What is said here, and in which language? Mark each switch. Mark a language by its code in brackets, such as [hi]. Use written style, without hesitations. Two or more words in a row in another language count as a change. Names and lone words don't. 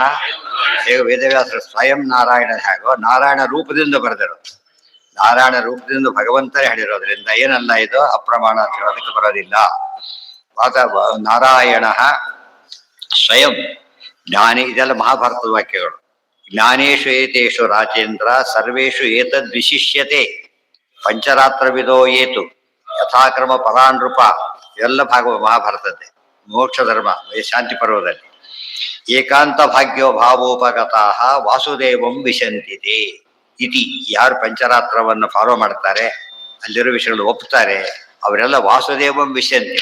[kn] ವೇದವ್ಯಾಸರು ಸ್ವಯಂ ನಾರಾಯಣ. ಹೇಗೋ ನಾರಾಯಣ ರೂಪದಿಂದ ಬರೆದಿರೋದು. ನಾರಾಯಣ ರೂಪದಿಂದ ಭಗವಂತನೇ ಹೇಳಿರೋದ್ರಿಂದ ಏನಲ್ಲ ಇದು ಅಪ್ರಮಾಣ ಅಂತ ಹೇಳೋದಕ್ಕೆ ಬರೋದಿಲ್ಲ. ನಾರಾಯಣ ಸ್ವಯಂ ಜ್ಞಾನಿ. ಇದೆಲ್ಲ ಮಹಾಭಾರತದ ವಾಕ್ಯಗಳು. [sa] ಜ್ಞಾನೇಶು ಏತೇಷು ರಾಜೇಂದ್ರ ಸರ್ವೇಷು ಏತದ್ ವಿಶಿಷ್ಯತೆ ಪಂಚರಾತ್ರವಿದೋ ಏತು ಯಥಾಕ್ರಮ ಪರಾನೃಪ. [kn] ಇವೆಲ್ಲ ಮಹಾಭಾರತದ್ದೇ. ಮೋಕ್ಷ ಧರ್ಮ ಶಾಂತಿ ಪರ್ವದಲ್ಲಿ [sa] ಏಕಾಂತ ಭಾಗ್ಯೋ ಭಾವೋಪಗತಃ ವಾಸುದೇವಂ ವಿಶಂತಿದೆ ಇತಿ. [kn] ಯಾರು ಪಂಚರಾತ್ರವನ್ನು ಫಾಲೋ ಮಾಡ್ತಾರೆ, ಅಲ್ಲಿರೋ ವಿಷಯಗಳು ಒಪ್ತಾರೆ, ಅವರೆಲ್ಲ [sa] ವಾಸುದೇವಂ ವಿಶಂತಿ.